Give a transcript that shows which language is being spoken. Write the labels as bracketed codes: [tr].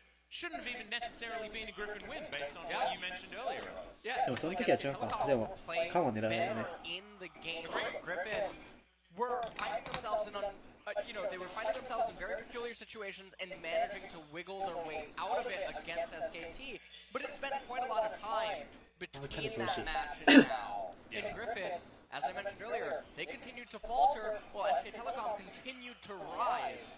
[en] shouldn't have even necessarily been a Griffin win based on what you mentioned earlier. [ja] でもその時は違うか。でもカンは狙えるね。 [en] In the game, Griffin were finding themselves in they were finding themselves in very peculiar situations and managing to wiggle their way out of it against SKT. But it's been quite a lot of time between that match and now. And Griffin, as I mentioned earlier, they continued to falter while SK Telecom continued to rise.